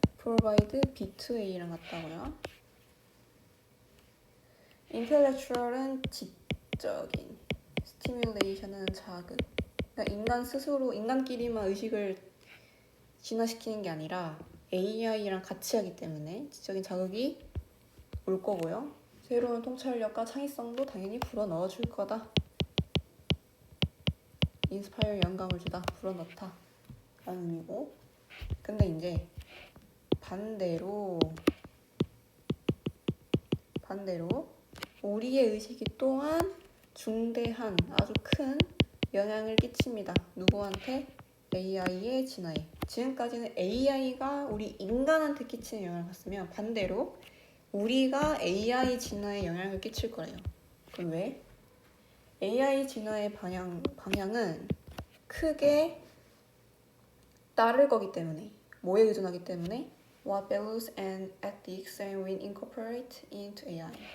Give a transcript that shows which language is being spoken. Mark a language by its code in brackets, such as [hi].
[en] provide B to A랑 같다고요. [ko] intellectual은 지적인, stimulation은 자극. 그러니까 인간 스스로, 인간끼리만 의식을 진화시키는 게 아니라 AI랑 같이 하기 때문에 지적인 자극이 올 거고요. 새로운 통찰력과 창의성도 당연히 불어넣어 줄 거다. 인스파이어 영감을 주다, 불어넣다 라는 의미고, 근데 이제 반대로 우리의 의식이 또한 중대한 아주 큰 영향을 끼칩니다. 누구한테? AI의 진화에. 지금까지는 AI가 우리 인간한테 끼치는 영향을 봤으면 반대로 우리가 AI 진화에 영향을 끼칠 거래요. 그럼 왜? AI 진화의 방향은 크게 따를 거기 때문에, 뭐에 의존하기 때문에? [en] What values and ethics can we incorporate into AI?